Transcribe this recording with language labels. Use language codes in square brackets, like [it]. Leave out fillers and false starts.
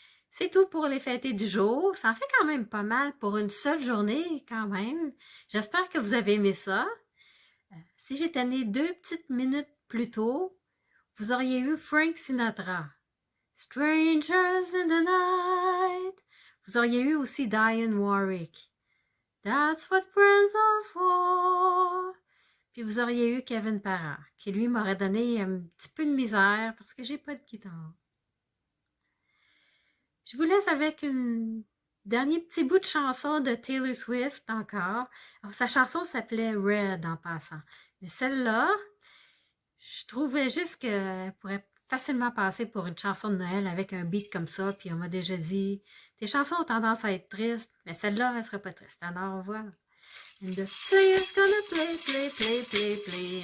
[fr] C'est tout pour les fêtés du jour. Ça en fait quand même pas mal pour une seule journée, quand même. J'espère que vous avez aimé ça. Si j'étais née 2 petites minutes plus tôt, vous auriez eu Frank Sinatra. Strangers in the night. Vous auriez eu aussi Dionne Warwick. [en] That's what friends are for. [fr] Puis vous auriez eu Kevin Parent, qui lui m'aurait donné un petit peu de misère parce que j'ai pas de guitare. Je vous laisse avec un dernier petit bout de chanson de Taylor Swift encore. Alors, sa chanson s'appelait Red en passant. Mais celle-là, je trouvais juste qu'elle pourrait facilement passer pour une chanson de Noël avec un beat comme ça. Puis on m'a déjà dit, tes chansons ont tendance à être tristes, mais celle-là, elle serait pas triste. Alors voilà. [en] And the player's gonna play, play, play, play, play.